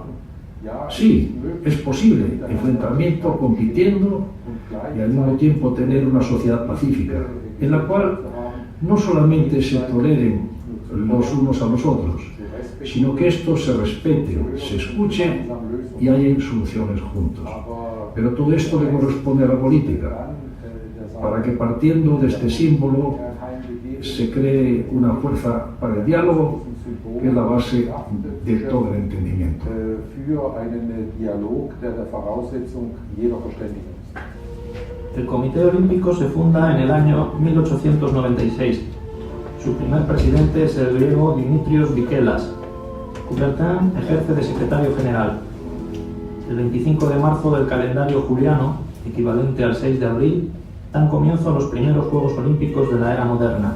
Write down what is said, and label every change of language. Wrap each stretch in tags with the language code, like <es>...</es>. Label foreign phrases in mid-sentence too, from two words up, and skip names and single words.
<es>Sí, es posible enfrentamiento compitiendo y al mismo tiempo tener una sociedad pacífica, en la cual no solamente se toleren los unos a los otros, sino que estos se respeten, se escuchen y hayan soluciones juntos. Pero todo esto le corresponde a la política, para que partiendo de este símbolo que se cree una fuerza para el diálogo, que es la base de todo el entendimiento.</es> <de>Für einen Dialog, der Voraussetzung jeder Verständigung ist.</de> <es>El Comité Olímpico se funda en el año 1896. Su primer presidente es el griego Dimitrios Vikelas. Coubertin ejerce de secretario general. El 25 de marzo del calendario juliano, equivalente al 6 de abril, dan comienzo los primeros Juegos Olímpicos de la era moderna.</es>